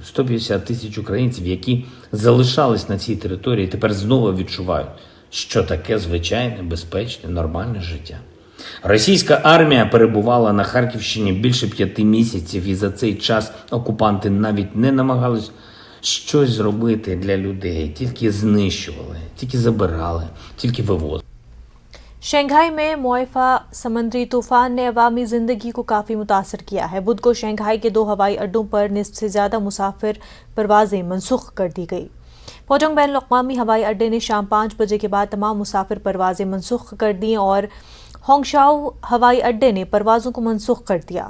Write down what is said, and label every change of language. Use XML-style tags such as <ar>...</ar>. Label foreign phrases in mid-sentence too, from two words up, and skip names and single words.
<uk>150 тисяч українців, які залишались на цій території, тепер знову відчувають, що таке звичайне, безпечне, нормальне життя. Російська армія перебувала на Харківщині більше 5 місяців, і за цей час окупанти навіть не намагались щось зробити для людей, тільки знищували, тільки забирали, тільки вивозили.</uk> <ur>شنگھائی میں موئیفا سمندری طوفان نے عوامی زندگی کو کافی متاثر کیا ہے. بدھ کو شنگھائی کے 2 ہوائی اڈوں پر نصف سے زیادہ مسافر پروازیں منسوخ کر دی گئی. پوچونگ بین اوی ہوائی اڈے نے شام 5 بجے کے بعد تمام مسافر پروازیں منسوخ کر دی اور ہونگشاؤ ہوائی اڈے نے پروازوں کو منسوخ کر دیا.</ur>